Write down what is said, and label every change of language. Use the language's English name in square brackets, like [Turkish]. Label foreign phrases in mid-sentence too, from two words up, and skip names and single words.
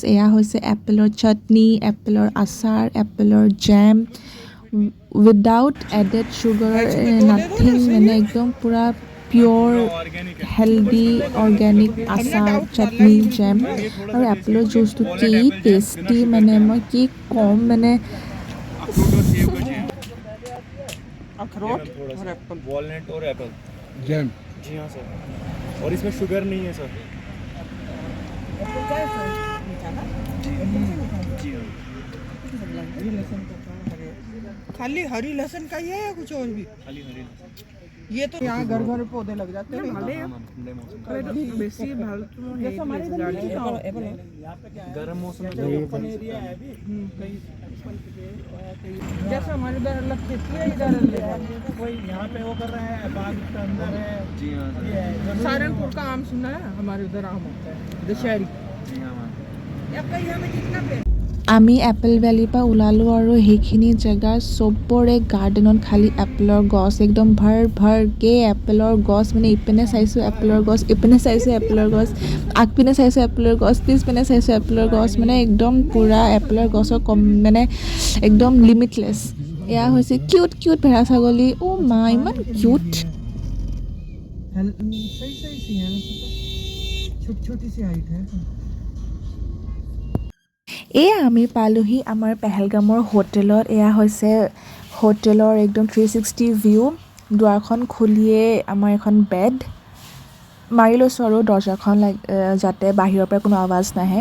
[Assamese] এয়া হৈছে এপেলৰ চাটনি, এপেলৰ আচাৰ, এপেলৰ জেম, [English] without added sugar, nothing, [Assamese] মানে একদম পূৰা [English] pure healthy organic [Assamese] আচাৰ, চাটনি, জেম আৰু এপেলৰ জুচটো কি টেষ্টি, মানে মই কি ক'ম মানে। [Hindi] अखरोट और एप्पल, वॉलनट और [English] apple jam. [Hindi] जी हाँ सर, और इसमें शुगर नहीं है सर। जी हाँ। खाली हरी लहसुन का ही है या कुछ और भी? खाली हरी ये तो यहाँ घर घर पौधे लग जाते हैं। [Assamese] বেছি ভাল [Hindi] जैसे हमारे इधर नहीं है, एप्पल है। गर्म मौसम में एरिया है अभी कई जैसे हमारे इधर अलग खेती है, इधर अलग कोई यहाँ पे वो कर रहे हैं, बाग के अंदर है। जी हाँ सर। सहारनपुर का आम सुना है, हमारे उधर आम होता है दशहरी। जी हाँ मैम। आपका यहाँ में कितना पेड़? [Assamese] আমি এপল ভেলীৰ পৰা ওলালোঁ আৰু সেইখিনি জেগাৰ চবৰে গাৰ্ডেনত খালী এপলৰ গছ, একদম ভৰকে এপলৰ গছ, মানে ইপিনে চাইছোঁ এপলৰ গছ, ইপিনে চাইছোঁ এপলৰ গছ, আগপিনে চাইছোঁ এপলৰ গছ, পিছপিনে চাইছোঁ এপলৰ গছ, মানে একদম পূৰা এপলৰ গছৰ মানে একদম লিমিটলেছ। এয়া হৈছে [English] cute cute [Assamese] ভেড়া ছাগলী, অ' মা ইমান কিউট। [Hindi] सही सही सी है, छोटी छोटी सी हाइट है। [Assamese] এয়া আমি পালোঁহি আমাৰ পেহেলগামৰ হোটেলত। এয়া হৈছে হোটেলৰ একদম 360 ভিউ। দুৱাৰখন খুলিয়ে আমাৰ এখন বেড মাৰি লৈছোঁ আৰু দৰ্জাখন যাতে বাহিৰৰ পৰা কোনো আৱাজ নাহে।